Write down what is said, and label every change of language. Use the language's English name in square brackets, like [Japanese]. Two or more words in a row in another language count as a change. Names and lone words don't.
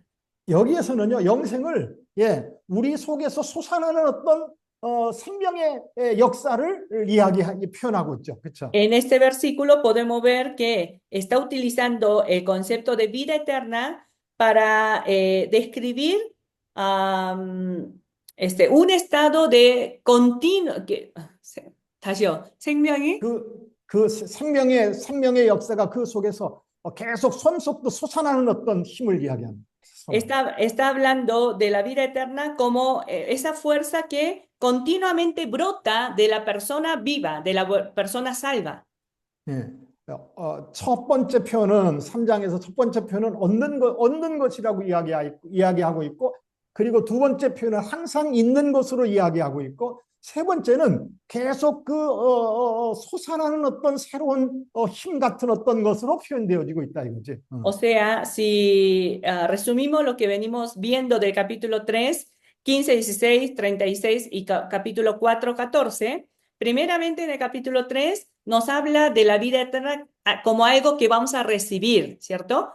[Korean] 여기에서는요, 영생을 우리 속에서 솟아나는 어떤 생명의 역사를 표현하고 있죠. 그렇죠? [Spanish] En este versículo podemos ver que está utilizando el concepto de vida eterna para describir un estado de continuo, [Korean] 다시요. 생명이 그 생명의 역사가 그 속에서 계속 손속도 솟아나는 어떤 힘을 이야기합니다. [Spanish] está hablando de la vida eterna como esa fuerza que continuamente brota de la persona viva, de la persona salva. [Korean] 예. 첫 번째 표현은 3장에서 첫 번째 표현은 얻는 것이라고 이야기하고 있고, 그리고 두 번째 표현은 항상 있는 것으로 이야기하고 있고, 세 번째는 계속 그 솟아나는 어떤 새로운 힘 같은 어떤 것으로 표현되어지고 있다 이거지. [Spanish] O sea, si resumimos lo que venimos viendo del capítulo 3, 15, 16, 36 y capítulo 4, 14, primeramente en el capítulo 3 nos habla de la vida eterna como algo que vamos a recibir, ¿cierto?